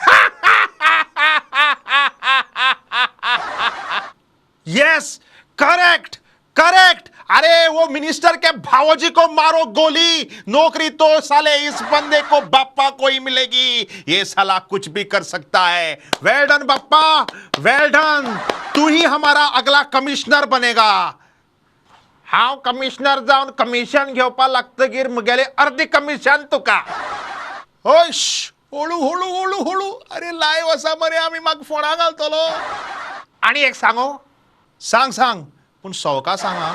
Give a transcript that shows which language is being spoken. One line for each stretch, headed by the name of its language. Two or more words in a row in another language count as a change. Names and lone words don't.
English: Yes, correct correct.
Hindi: अरे वो मिनिस्टर के भावोजी को मारो गोली, नौकरी तो साले इस बंदे को बाप्पा को ही मिलेगी। ये साला कुछ भी कर सकता है।
English: well done
Hindi: बाप्पा,
English: well done.
Hindi: तू ही हमारा अगला कमिश्नर बनेगा।
Konkani: हांव कमिशनर जावन कमिशन घेवपा लागतकीर म्हगेले अर्धी कमिशन तुका। होश, हळू हळू हळू हळू। अरे लाईव्ह असा मरे, आम्ही माग फोना घालतलो। आणि एक सांगू? सांग सांग, पण सवका सांगा।